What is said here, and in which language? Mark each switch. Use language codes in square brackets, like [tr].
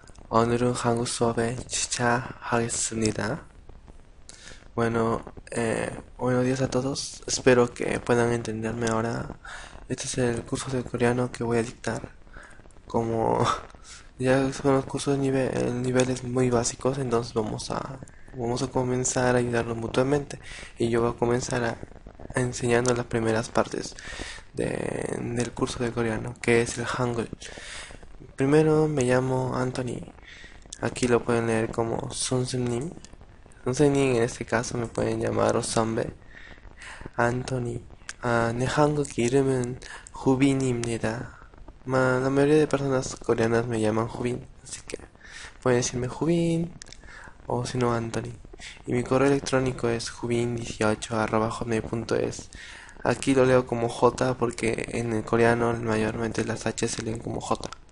[ko] 오늘은 한국 수업에 시작하겠습니다. [es] Bueno, buenos días a todos. Espero que puedan entenderme ahora. Este es el curso de coreano que voy a dictar. Como ya son los cursos de niveles muy básicos, entonces vamos a comenzar a ayudarnos mutuamente. Y yo voy a comenzar enseñando las primeras partes del curso de coreano, que es el Hangul. Primero me llamo Anthony. Aquí lo pueden leer como Sunsenim. Sunsenim en este caso me pueden llamar Osambe. Anthony. [ko] 내 한국 이름은 후빈입니다. [es] La mayoría de personas coreanas me llaman Hubin, así que pueden decirme Hubin o si no Anthony. Y mi correo electrónico es hubin18@hotmail.es. Aquí lo leo como J porque en el coreano mayormente las H se leen como J.